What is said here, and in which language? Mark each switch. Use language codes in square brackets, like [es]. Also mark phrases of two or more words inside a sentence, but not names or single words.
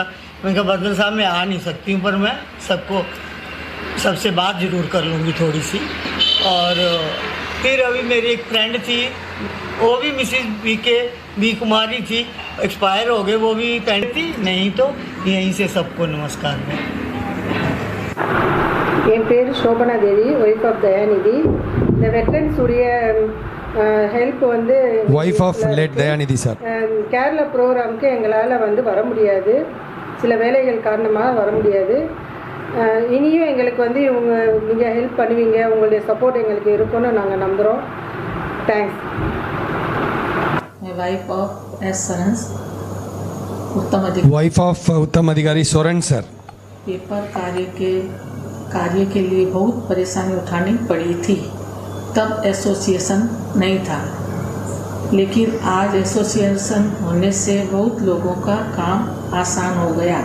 [hi] मैंने कहा बर्दन साहब मैं आ नहीं सकती हूँ, पर मैं सबसे बात ज़रूर कर लूँगी थोड़ी सी। और फिर अभी मेरी एक फ्रेंड थी, वो भी मिसिस बी कुमारी थी, एक्सपायर हो गए, वो भी फ्रेंड थी। नहीं तो यहीं से सबको नमस्कार। [ta] என் பேர் சோபனா தேவி, [en] wife of [ta] தயாநிதி. இந்த வெட்டரன்ஸ் உடைய ஹெல்ப் வந்து [en] Wife of late Dayanidhi sir. [ta] கேரளா ப்ரோக்ராமுக்கு எங்களால் வந்து வர முடியாது, சில வேலைகள் காரணமாக வர முடியாது. இனியும் எங்களுக்கு வந்து நீங்கள் ஹெல்ப் பண்ணுவீங்க, உங்களுடைய சப்போர்ட் எங்களுக்கு இருக்குன்னு நாங்கள் நம்புகிறோம். தேங்க்ஸ். [en] Wife of S Sarans, Uttam Adhikari, Wife of Uttam Adhikari Soren sir. [hi] पेपर कार्य के लिए बहुत परेशानी उठानी पड़ी थी। तब एसोसिएशन नहीं था, लेकिन आज एसोसिएशन होने से बहुत लोगों का काम आसान हो गया।